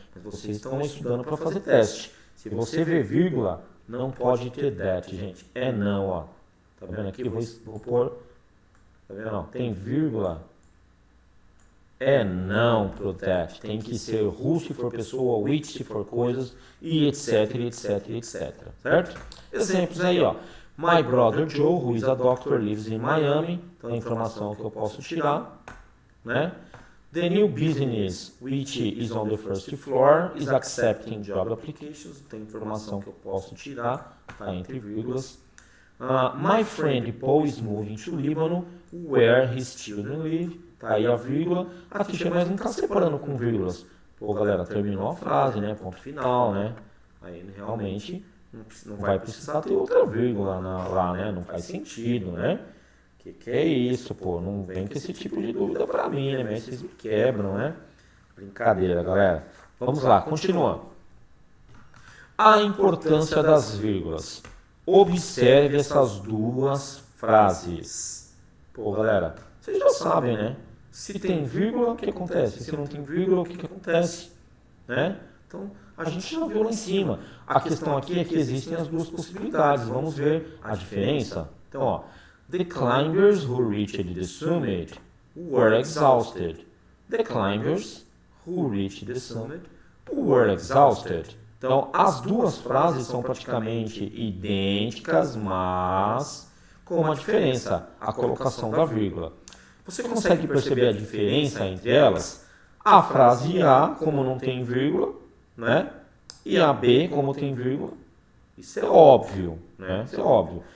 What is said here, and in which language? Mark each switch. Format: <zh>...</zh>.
<pt>Mas vocês estão estudando para fazer teste. Se você vê vírgula, não pode ter that, gente. É não, ó. Tá vendo aqui? Vou pôr. Tá vendo? Ó, tem vírgula. É não pro that. Tem que ser who se for pessoa, which se for coisas, e etc, etc, etc. Certo? Exemplos aí, ó.</pt> <en>My brother Joe, who is a doctor, lives in Miami.</en> <pt>Então, a informação que eu posso tirar, né?</pt> <en>The new business, which is on the first floor, is accepting job applications.</en> <pt>Tem informação que eu posso tirar, tá entre vírgulas.</pt> <en>My friend Paul is moving to Lebanon, where his children live.</en> <pt>Tá aí a vírgula. A teacher, mas não está separando com vírgulas. Pô, galera, terminou a frase, né? Ponto final, né? Aí realmente não vai precisar ter outra vírgula lá, né? Não faz sentido, né? Que é isso, pô? Não vem com esse tipo de dúvida pra mim, né? Mas vocês me quebram, né? Brincadeira, galera. Vamos lá, continuando. A importância das vírgulas. Observe essas duas frases. Pô, galera, vocês já sabem, né? Se tem vírgula, o que acontece? Se não tem vírgula, o que acontece? Né? Então, a gente já viu lá em cima. A questão aqui é que existem as duas possibilidades. Vamos ver a diferença? Então, ó.</pt> <en>The climbers who reached the summit were exhausted. The climbers who reached the summit were exhausted.</en> <pt>Então, as duas frases são praticamente idênticas, mas com uma diferença, a colocação da vírgula. Você consegue perceber a diferença entre elas? A frase A, como não tem vírgula, né? E a B, como tem vírgula. Isso é óbvio, né? Isso é óbvio.</pt>